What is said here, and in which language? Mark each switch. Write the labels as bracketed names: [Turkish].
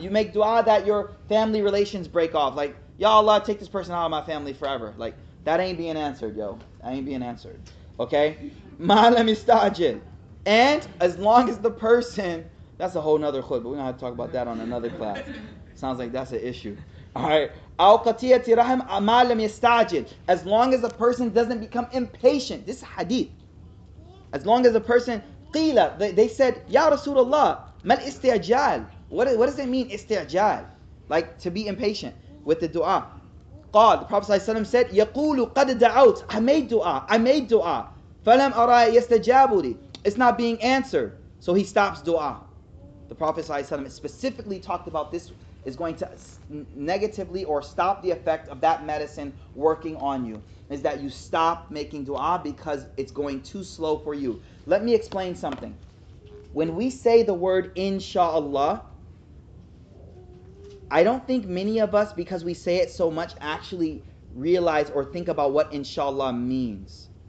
[English] You make dua that your family relations break off. Like, Ya Allah, take this person out of my family forever. Like, that ain't being answered, yo. That ain't being answered. [Arabic] Okay? ما لم يستعجل. [English] And as long as the person, that's a whole nother khutbah. We're going to have to talk about that on another class. Sounds like that's an issue. Alright. [Arabic] أو قطيعة رحم ما لم يستعجل. [English] As long as a person doesn't become impatient. This is hadith. As long as a person, قيل, they said, [Arabic] Ya Rasulullah, mal isti'jal. [English] What does it mean, isti'jal? Like, to be impatient with the dua. [Arabic] قال, [English] the Prophet ﷺ said, [Arabic] يقول قد دعوت. [English] I made dua. [Arabic] فلم أرى يستجاب لي. [English] it's not being answered. So he stops dua. The Prophet ﷺ specifically talked about this is going to negatively or stop the effect of that medicine working on you. Is that you stop making dua because it's going too slow for you. Let me explain something. When we say the word inshallah, I don't think many of us, because we say it so much, actually realize or think about what inshallah means.